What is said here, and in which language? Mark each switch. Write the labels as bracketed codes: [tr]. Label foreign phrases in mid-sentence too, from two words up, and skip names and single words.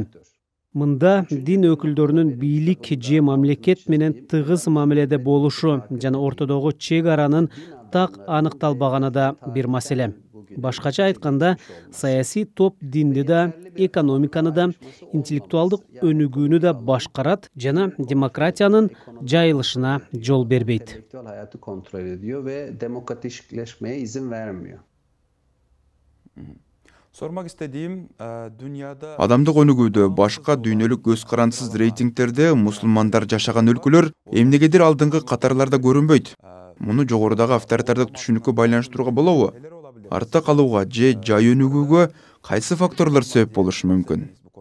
[ky] Мында дин өкүлдөрүнүн бийлик же мамлекет менен тыгыз мамиледе болушу жана ортодогу чек аранын так аныкталбаганы да бир маселе. Башкача айтканда, саясий топ динди да, экономиканы да, интеллектуалдык өнүгүүнү да башкарат жана демократиянын жайылышына жол бербейт. [tr] Sormak istediğim dünyada [ky] адамдык өнүгүүдө башка дүйнөлүк көз карансыз рейтингтерде мусулмандар жашаган өлкөлөр эмнегедир алдыңкы катарларда көрүнбөйт. Муну жогорудагы авторитардык түшүнүккө байланыштырууга болобу? Артта калууга же жай өнүгүүгө кайсы факторлор себеп болушу мүмкүн?